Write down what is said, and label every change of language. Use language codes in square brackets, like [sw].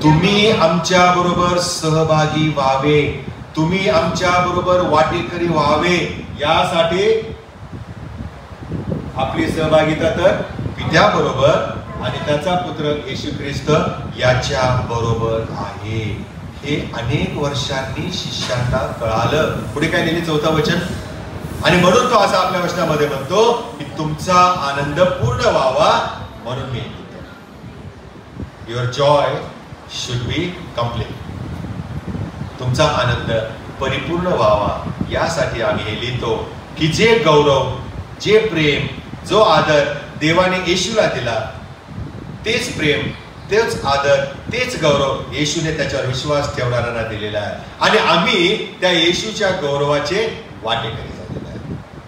[mr] तुम्ही आमच्या बरोबर सहभागी व्हावे, तुम्ही आमच्या बरोबर वाटेकरी व्हावे, यासाठी आपली सहभागिता तर पित्या बरोबर आणि त्याचा पुत्र येशू ख्रिस्त याच्या बरोबर आहे. हे अनेक वर्षांनी शिष्यांना कळालं. पुढे काय लिहिले 4थं वचन, आणि म्हणून तो असा आपल्या वचनामध्ये म्हणतो की तुमचा आनंद पूर्ण व्हावा म्हणून मी लिहितो. [en] Your joy should be complete. [mr] तुमचा आनंद परिपूर्ण व्हावा यासाठी आम्ही हे लिहितो की जे गौरव, जे प्रेम, जो आदर देवाने येशूला दिला, तेच प्रेम, तेच आदर, तेच गौरव येशूने त्याच्यावर विश्वास ठेवणाऱ्यांना दिलेला आहे आणि आम्ही त्या येशूच्या गौरवाचे वाटेकरी झालेले आहे.